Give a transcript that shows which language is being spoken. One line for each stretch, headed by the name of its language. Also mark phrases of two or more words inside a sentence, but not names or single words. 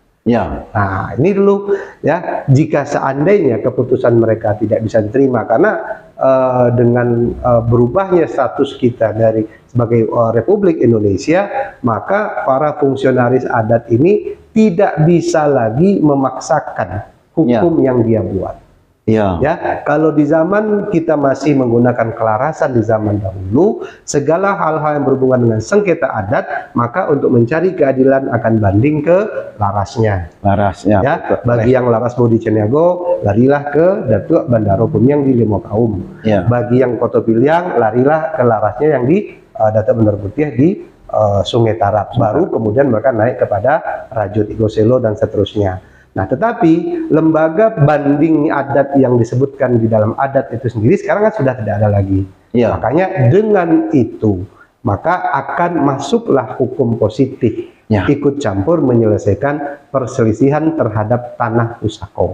Indonesian: Nah, ini dulu ya, jika seandainya keputusan mereka tidak bisa diterima karena dengan berubahnya status kita dari sebagai Republik Indonesia, maka para fungsionaris adat ini tidak bisa lagi memaksakan hukum yang dia buat. Ya, kalau di zaman kita masih menggunakan kelarasan di zaman dahulu, segala hal-hal yang berhubungan dengan sengketa adat, maka untuk mencari keadilan akan banding ke larasnya. Ya, bagi yang laras Bodi Ceniago, larilah ke Datuk Bandaro Pumiang di Limo Kaum. Bagi yang Koto Piliang, larilah ke larasnya yang di Datuk Bandaro Putih di Sungai Tarap. Baru kemudian mereka naik kepada Rajut Igoselo dan seterusnya. Nah, tetapi lembaga banding adat yang disebutkan di dalam adat itu sendiri sekarang kan sudah tidak ada lagi. Makanya dengan itu, maka akan masuklah hukum positif ikut campur menyelesaikan perselisihan terhadap tanah pusako.